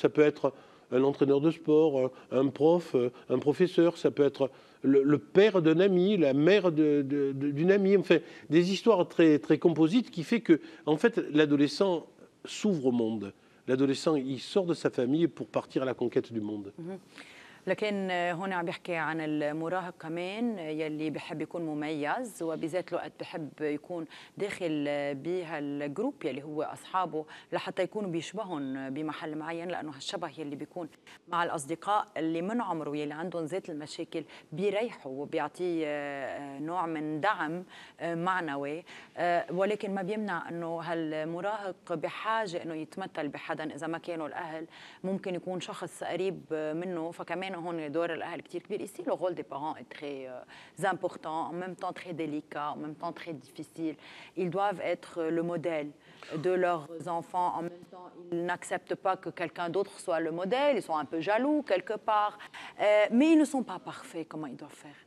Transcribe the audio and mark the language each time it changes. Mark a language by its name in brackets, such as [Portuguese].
[French] Ça peut être un entraîneur de sport, un prof, un professeur, ça peut être le père d'un ami, la mère d'une amie, enfin des histoires très, très composites qui fait que, en fait, l'adolescent s'ouvre au monde. L'adolescent, il sort de sa famille pour partir à la conquête du monde. [Arabic] لكن هون عم بيحكي عن المراهق كمان يلي بحب يكون مميز، وبذات الوقت بحب يكون داخل بهالجروب يلي هو أصحابه لحتى يكونوا بيشبههم بمحل معين، لأنه هالشبه يلي بيكون مع الأصدقاء اللي من عمره يلي عندهم ذات المشاكل بيريحوا وبيعطيه نوع من دعم معنوي. ولكن ما بيمنع أنه هالمراهق بحاجة أنه يتمثل بحدا. إذا ما كانوا الأهل ممكن يكون شخص قريب منه. فكمان هون دور الأهل كتير كبير. [French] Ici, le rôle des parents est très important, en même temps très délicat, en même temps très difficile. Ils doivent être le modèle de leurs enfants. En même temps, ils n'acceptent pas que quelqu'un d'autre soit le modèle. Ils sont un peu jaloux quelque part. Mais ils ne sont pas parfaits. Comment ils doivent faire?